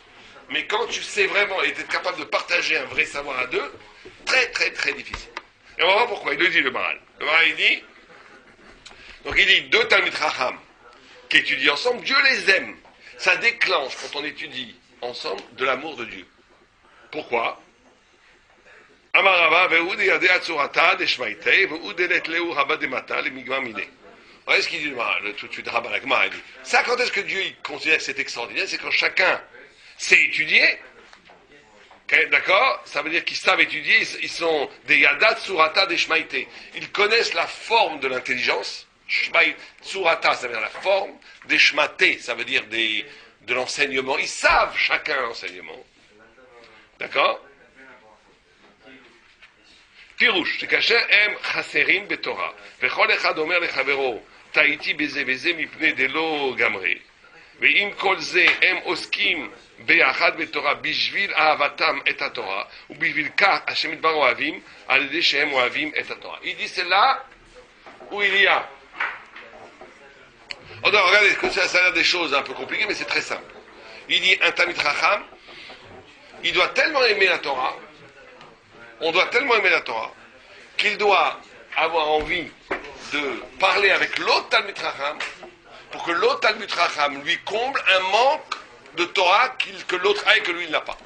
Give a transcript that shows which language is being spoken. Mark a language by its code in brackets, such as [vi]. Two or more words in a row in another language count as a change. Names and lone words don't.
[fr] Mais quand tu sais vraiment et tu es capable de partager un vrai savoir à deux, très très très difficile. Et on va voir pourquoi. Il le dit, le Maharal. Le Maharal, il dit, donc il dit, deux [he] תלמיד חכם [fr] qui étudient ensemble, Dieu les aime. Ça déclenche, quand on étudie ensemble, de l'amour de Dieu. Pourquoi? Amarava, ve'ud yadei tzorata deshmaitei, ve'ud elet leu haba demata le migma minei. Voyez ce qu'il dit tout de suite, Rabba Rakma, il dit. Ça, quand est-ce que Dieu il considère que c'est extraordinaire? C'est quand chacun sait étudier. Okay, d'accord? Ça veut dire qu'ils savent étudier, ils sont des [arc] ידעי צורתא [fr] des Shmaïté. Ils connaissent la forme de l'intelligence. Surata, ça veut dire la forme. Des Shmaté, ça veut dire de l'enseignement. Ils savent chacun l'enseignement. D'accord? [he] פירוש, שכאשר הם חסרים בתורה, וכל אחד אומר לחברו, טעיתי בזה וזה מפני [arc] דלא גמרי, [he] ועם כל זה הם עוסקים ביחד בתורה בשביל אהבתם את התורה, ובשביל כך השם יתברך אוהבים, על ידי שהם אוהבים את התורה. [fr] Il dit c'est là où il y a. Alors regardez, ça a l'air des choses un peu compliquées, mais c'est très simple. Il dit un [he] תלמיד חכם, [fr] il doit tellement aimer la Torah, on doit tellement aimer la Torah qu'il doit avoir envie de parler avec l'autre [he] תלמיד חכם [fr] pour que l'autre [he] תלמיד חכם [fr] lui comble un manque de Torah que l'autre a et que lui il n'a pas.